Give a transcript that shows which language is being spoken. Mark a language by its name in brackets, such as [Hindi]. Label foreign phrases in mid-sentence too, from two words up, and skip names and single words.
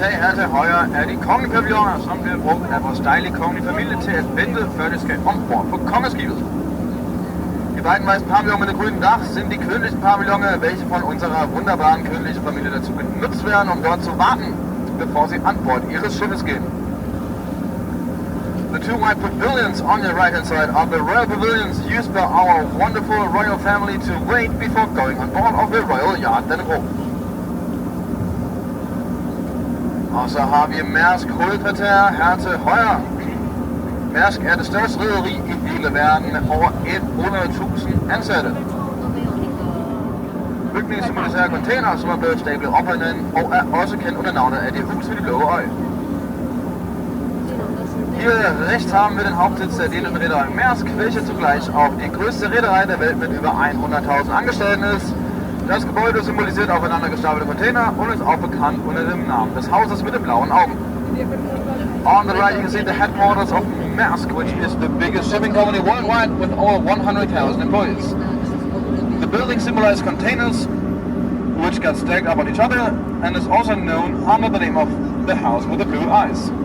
[Danish] tag her til højre er de kongelige pavilloner, som bliver brugt af vores dejlige kongelige familie til at vente, før de skal ombord på kongeskibet. [German] Die beiden weißen Pavillon mit dem grünen Dach sind die königlichen Pavillone, welche von unserer wunderbaren königlichen Familie dazu benutzt werden, um dort zu warten, bevor sie an Bord ihres Schiffes gehen. [English] The 2 white pavilions on your right hand side are the royal pavilions used by our wonderful royal family to wait before going on board of the royal yacht Dannebro. [Danish] Og så har vi Mærsk hovedkvarter her til højre. Mærsk er det største rederi i hele verden med over 100.000 ansatte. Bygningen symboliserer container, som er blevet stablet op ad hinanden, og er også kendt under navnet af det hus ved de blå øje. [German] Hier rechts haben wir den Hauptsitz der dänischen Reederei Maersk, welche zugleich auch die größte Reederei der Welt mit über 100.000 Angestellten ist. Das Gebäude symbolisiert aufeinander gestapelte Container und ist auch bekannt unter dem Namen des Hauses mit den blauen Augen. [English] On the right you can see the headquarters of Maersk, which is the biggest shipping company worldwide with over 100,000 employees. The building symbolizes containers which got stacked up on each other and is also known under the name of the house with the blue eyes.